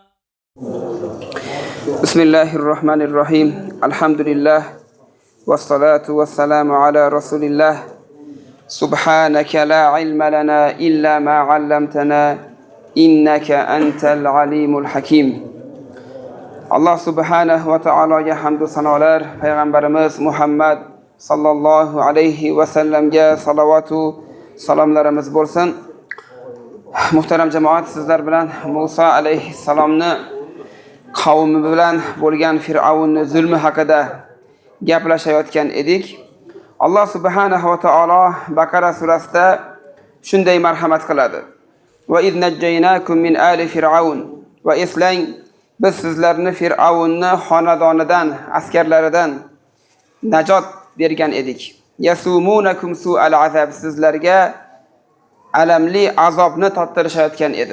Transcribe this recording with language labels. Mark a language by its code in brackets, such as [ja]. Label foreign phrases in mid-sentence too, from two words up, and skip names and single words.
[ar] بسم الله الرحمن الرحيم. الحمد لله والصلاة والسلام على رسول الله. سبحانك لا علم لنا إلا ما علمتنا إنك أنت العليم الحكيم. الله سبحانه وتعالى [uz] hamd va sanolar, payg'ambarimiz Muhammad [ar] صلى الله عليه وسلم [uz] salovat va salomlarimiz bo'lsin. Muhtaram jamoat, sizlar bilan Musa alayhissalomni qavmi bilan bo'lgan Fir'avnning zulmi haqida gaplashayotgan edik. [ar] الله سبحانه وتعالى [uz] Baqara surasida shunday marhamat qiladi. [ar] وإذ نجيناكم من آل فرعون. [uz] Va eslang, biz sizlarni Fir'avnning xonadonidan, askarlaridan najot bergan edik. [ar] يسومونكم سوء العذاب, [uz] sizlarga alamli azobni tottirishayotgan edi.